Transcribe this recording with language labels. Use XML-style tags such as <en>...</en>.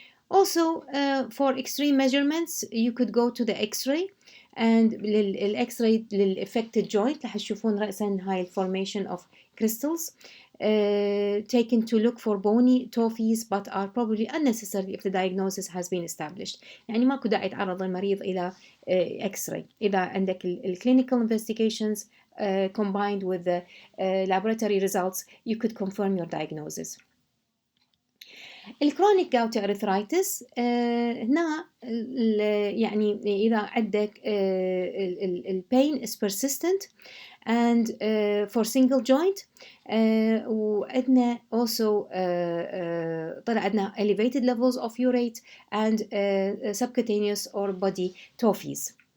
<en>Also, for extreme measurements, you could go to the X-ray, and للإكس-راي للأفكتد joint رح تشوفون رأسا هاي formation of crystals taken to look for bony tophies, but are probably unnecessary if the diagnosis has been established.</en> <ar>يعني ماكو داعي تعرض المريض إلى X-ray.</ar> <en>إذا عندك clinical investigations combined with the laboratory results, you could confirm your diagnosis. الكرونيك gouty arthritis هنا يعني إذا عندك البين is persistent and for single joint وعندنا also طلع عندنا elevated levels of urate and subcutaneous or body tophies.</en>